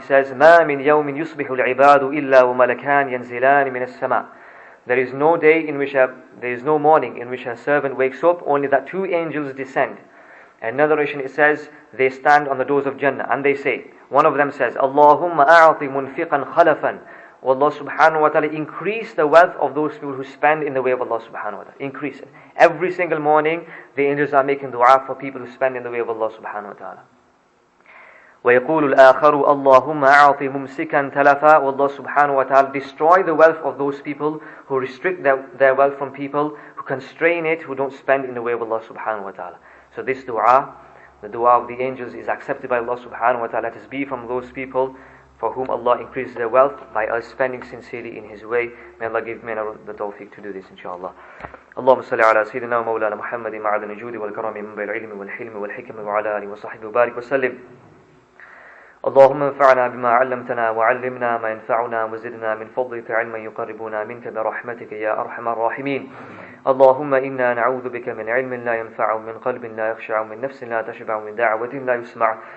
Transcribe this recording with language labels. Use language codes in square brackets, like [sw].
[en] He says, [ar] مَا مِنْ يَوْمٍ يُصْبِحُ الْعِبَادُ إِلَّا وَمَلَكَانْ يَنْزِلَانِ مِنَ السَّمَاءِ. [en] There is no day in which there is no morning in which a servant wakes up, only that two angels descend. Another narration it says, they stand on the doors of Jannah and they say, one of them says, [ar] Allahumma a'ati munfiqan khalafan. [en] Allah subhanahu wa ta'ala increase the wealth of those people who spend in the way of Allah subhanahu wa ta'ala. Increase it. Every single morning, the angels are making dua for people who spend in the way of Allah subhanahu wa ta'ala. [ar] وَيَقُولُ الْآخَرُ اللَّهُمَّ أَعْطِ مُمْسِكًا تَلَفًا. [en] Allah subhanahu wa ta'ala destroy the wealth of those people who restrict their wealth from people, who constrain it, who don't spend in the way of Allah subhanahu wa ta'ala. So this dua, the dua of the angels, is accepted by Allah subhanahu wa ta'ala. Let us be from those people for whom Allah increases their wealth by us spending sincerely in His way. May Allah give me the tawfiq to do this, inshallah. [ar] اللهم صل على سيدنا ومولانا محمد معدن الجود والكرم منبع العلم والحلم والحكم وعلى آله وصحبه وبارك وسلم. اللهم انفعنا بما علمتنا وعلمنا ما ينفعنا وزدنا من فضلك علما يقربنا منك برحمتك يا أرحم الراحمين. اللهم إنا نعوذ بك من علم لا ينفع، من قلب لا يخشع، من نفس لا تشبع، من دعوة لا يسمع.